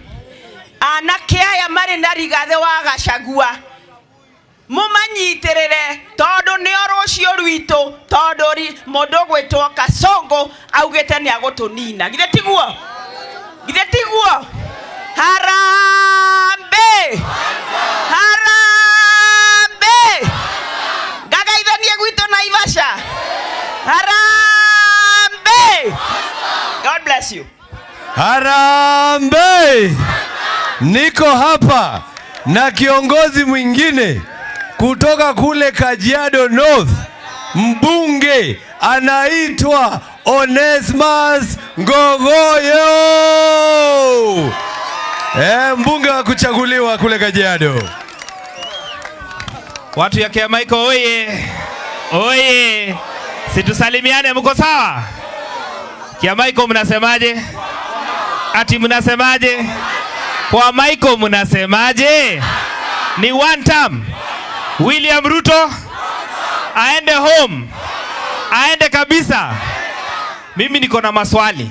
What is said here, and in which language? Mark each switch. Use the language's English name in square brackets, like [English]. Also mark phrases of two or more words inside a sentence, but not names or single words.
[Kikuyu] Anake aya mari na Rigathi wa Gachagua mumanyitirire tondu ni orucio rwito, tondu mundu gwitwo Kasongo augite ni agutunina. Githe tiguo? Harambe! Gagaithanie gwito Naivasha. [Swahili] Harambe! [English] God bless you. [Swahili] Harambe! Niko hapa na kiongozi mwingine kutoka kule Kajiado North, mbunge anaitwa Onesmus Ngogoyo. Mbunge wa kuchaguliwa kule Kajiado. Watu ya Kwamaiko oye. Oye. Situsalimiane, mko sawa? Kwamaiko mnasemaje? Ati mnasemaje? Kwamaiko mnasemaje? Ni [English] one term. [Swahili] William Ruto aende home. Aende kabisa. Mimi niko na maswali.